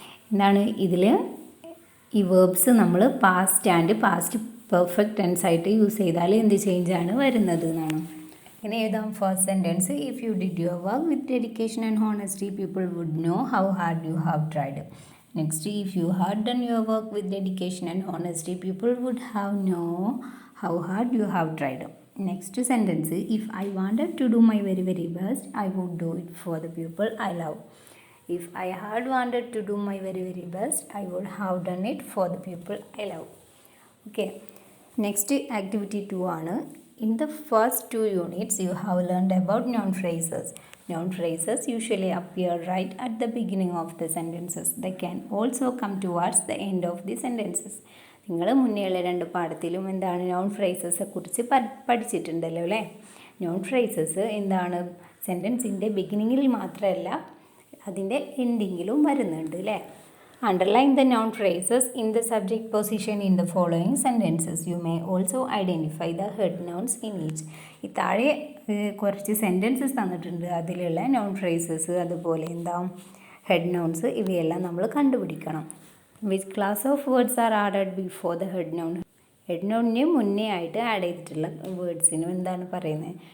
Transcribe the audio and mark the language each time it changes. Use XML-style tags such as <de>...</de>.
<ml>എന്താണ് ഇതിൽ ഈ വേർബ്സ് നമ്മൾ past and past perfect tense ആയിട്ട് യൂസ് ചെയ്താൽ എന്ത് ചേഞ്ചാണ് വരുന്നത് എന്നാണ്. ഇങ്ങനെ എഴുതാം.</ml> <en>First sentence, if you did your work with dedication and honesty people would know how hard you have tried. Next, if you had done your work with dedication and honesty, people would have known how hard you have tried. Next sentence, if I wanted to do my very very best, I would do it for the people I love. If I had wanted to do my very very best, I would have done it for the people I love. Okay. Next, activity 2 ആണ്. In the first 2 units, you have learned about noun phrases. Noun phrases usually appear right at the beginning of the sentences. They can also come towards the end of the sentences.</en> <ml>നിങ്ങൾ മുന്നേയുള്ള രണ്ട് പാഠത്തിലും എന്താണ് non ഫ്രേസസെ കുറിച്ച് പഠിച്ചിട്ടുണ്ടല്ലോ അല്ലേ. Non phrases എന്താണ്? സെൻറ്റൻസിൻ്റെ ബിഗിനിങ്ങിൽ മാത്രമല്ല അതിൻ്റെ എൻഡിങ്ങിലും വരുന്നുണ്ട് അല്ലേ.</ml> <en>Underline the noun phrases in the subject position in the following sentences. You may also identify the head nouns in each.</en> <ml>ഈ താഴെ കുറച്ച് സെൻറ്റൻസസ് തന്നിട്ടുണ്ട്. അതിലുള്ള നോൺ ഫ്രേസസ് അതുപോലെ ഹെഡ് നൗൺസ് ഇവയെല്ലാം നമ്മൾ കണ്ടുപിടിക്കണം.</ml> <en>Which class of words are added before the head noun.</en> <ml>Head നൗണിന് മുന്നേ ആയിട്ട് ആഡ് ചെയ്തിട്ടുള്ള വേർഡ്സിനും എന്താണ് പറയുന്നത്.</ml>